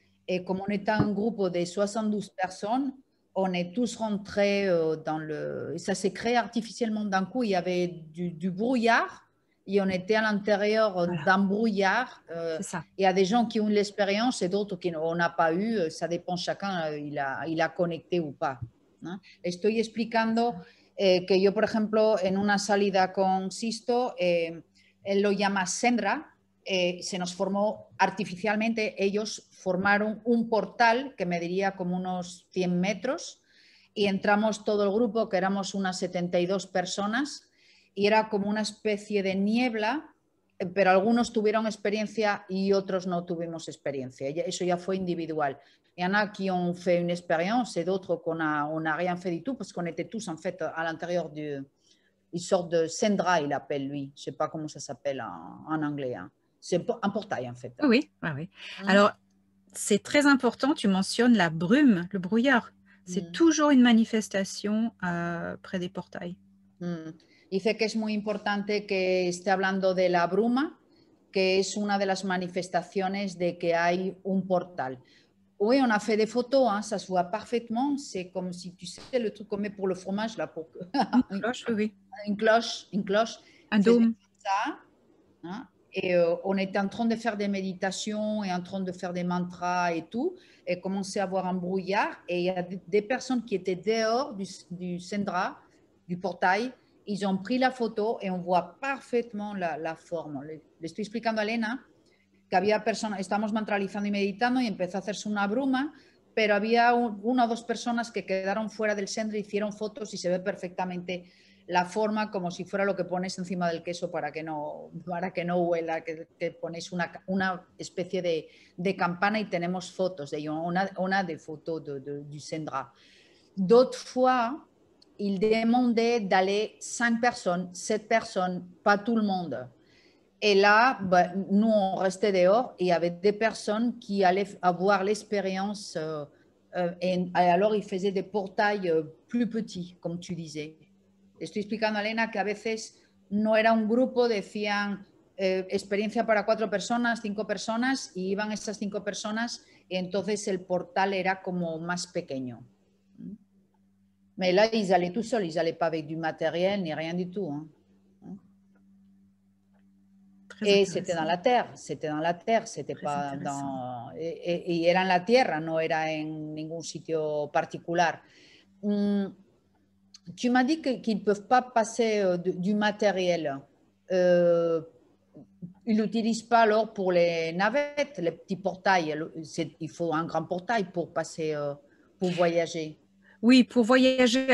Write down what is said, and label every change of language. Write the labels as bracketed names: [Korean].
[French] Et comme on était un groupe de 72 personnes, on est tous rentrés dans le... Ça s'est créé artificiellement d'un coup. Il y avait du brouillard et on était à l'intérieur d'un brouillard. Il y a des gens qui ont l'expérience et d'autres qui n'ont pas eu. Ça dépend, chacun, il a connecté ou pas. [Spanish] ¿No? Estoy explicando que yo, por ejemplo, en una salida con Sisto, él lo llama Sendra. Se nos formó artificialmente, ellos formaron un portal que mediría como unos 100 metros y entramos todo el grupo, que éramos unas 72 personas, y era como una especie de niebla, pero algunos tuvieron experiencia y otros no tuvimos experiencia. Eso ya fue individual. [French] Il y en a qui ont fait une expérience et d'autres qu'on n'a rien fait du tout parce qu'on était tous en fait à l'intérieur du... Une sorte de Sendra, il appelle lui. Je ne sais pas comment ça s'appelle en anglais. Hein. C'est un portail, en fait. Oui, oui, oui. Alors, c'est très important, tu mentionnes la brume, le brouillard. C'est toujours une manifestation près des portails. [Spanish] Dice que es muy importante que esté hablando de la bruma, que es una de las manifestaciones de que hay un portal. [French] Oui, on a fait des photos, hein, ça se voit parfaitement. C'est comme si, tu sais, le truc qu'on met pour le fromage, là, pour... Une cloche, oui. Une cloche. Un dôme. Ça, hein, et on était en train de faire des méditations et en train de faire des mantras et tout, et commençait à avoir un brouillard. Et il y a des personnes qui étaient dehors du Sendra, du portail. Ils ont pris la photo et on voit parfaitement la forme. [Spanish] Le estoy explicando a Elena que había personas, estábamos mantralizando y meditando y empezó a hacerse una bruma, pero había una o dos personas que quedaron fuera del Sendra, hicieron fotos y se ve perfectamente la forma como si fuera lo que pones encima del queso para que no huela, que pones una especie de campana y tenemos fotos de ello, una de fotos du Sendra. [French] D'autres fois, il demandait d'aller 5 personnes, 7 personnes, pas tout le monde. Et là, nous, on restait dehors et il y avait des personnes qui allaient avoir l'expérience et alors ils faisaient des portails plus petits, comme tu disais. [Spanish] Estoy explicando a Elena que a veces no era un grupo, decían experiencia para 4 personas, 5 personas, y iban esas 5 personas y entonces el portal era como más pequeño. [French] Mais là, ils allaient tout seuls, ils n'allaient pas avec du matériel ni rien du tout. Hein. Et c'était dans la terre, c'était pas dans... [Spanish] Y era en la tierra, no era en ningún sitio particular. [French] Tu m'as dit qu'ils ne peuvent pas passer du matériel. Ils l'utilisent pas alors pour les navettes, les petits portails. Il faut un grand portail pour passer, pour voyager. Oui, pour voyager.